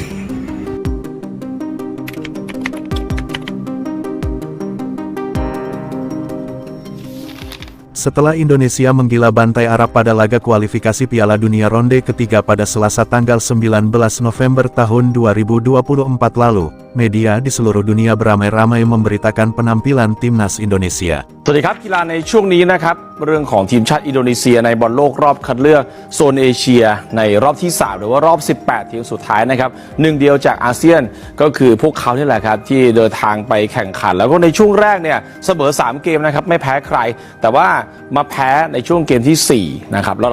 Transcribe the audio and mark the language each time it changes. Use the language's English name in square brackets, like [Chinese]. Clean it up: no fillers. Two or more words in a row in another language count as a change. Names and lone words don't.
[Indonesian] Setelah Indonesia menggila bantai Arab pada laga kualifikasi Piala Dunia ronde ketiga pada Selasa tanggal 19 November tahun 2024 lalu, media di seluruh dunia beramai-ramai memberitakan penampilan timnas Indonesia. [Thai] สวัสดีครับกีฬาในช่วงนี้นะครับเรื่องของทีมชาติอินโดนีเซียในบอลโลกรอบคัดเลือกโซนเอเชียในรอบที่3หรือว่ารอบ18ทีมสุดท้ายนะครับหนึ่งเดียวจากอาเซียนก็คือ พวกเขานี่แหละครับที่เดินทางไปแข่งขันแล้วก็ในช่วงแรกเนี่ยเสมอ3เกมนะครับไม่แพ้ใครแต่ว่ามาแพ้ในช่วงเกมที่4นะครับแล้วหลั